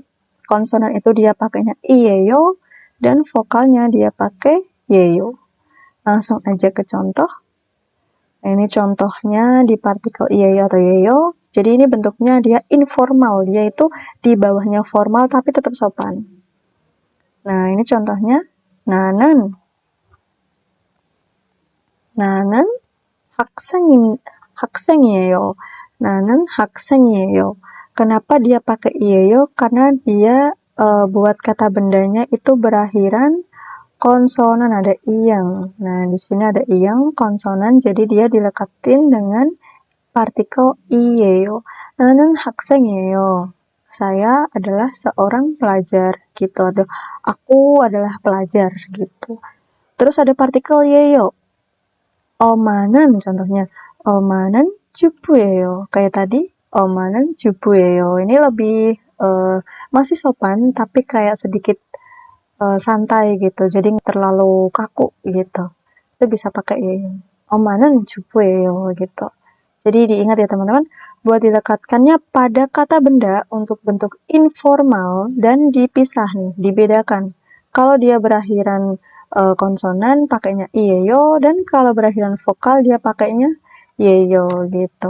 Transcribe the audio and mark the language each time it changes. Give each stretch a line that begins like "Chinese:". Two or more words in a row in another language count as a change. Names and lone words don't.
Indonesian: Konsonan itu dia pakainya iyeyo dan vokalnya dia pakai yeyo. Langsung aja ke contoh. Nah, ini contohnya di partikel iyeyo atau yeyo. Jadi ini bentuknya dia informal. Dia itu di bawahnya formal tapi tetap sopan. Nah, ini contohnya
Korean: 나는 학생이에요. 나는 학생이에요.
Indonesian: Kenapa dia pakai 이에요? Karena dia buat kata bendanya itu berakhiran konsonan, ada iyang. Nah, di sini ada iyang konsonan, jadi dia dilekatin dengan partikel 이예요.
Korean: 나는 학생이에요.
Indonesian: Saya adalah seorang pelajar gitu. Atau aku adalah pelajar gitu. Terus ada partikel 예요. 엄마는 contohnya.
Korean: 엄마는 주부예요.
Indonesian: Kayak tadi
Korean: 엄마는 주부예요.
Indonesian: Ini lebih masih sopan tapi kayak sedikit santai gitu. Jadi nggak terlalu kaku gitu. Itu bisa pakai
Korean: 엄마는 주부예요
Indonesian: gitu. Jadi diingat ya teman-teman, buat dilekatkannya pada kata benda untuk bentuk informal dan dipisah nih, dibedakan. Kalau dia berakhiran konsonan pakainya iyeyo, dan kalau berakhiran vokal dia pakainya yeyo gitu.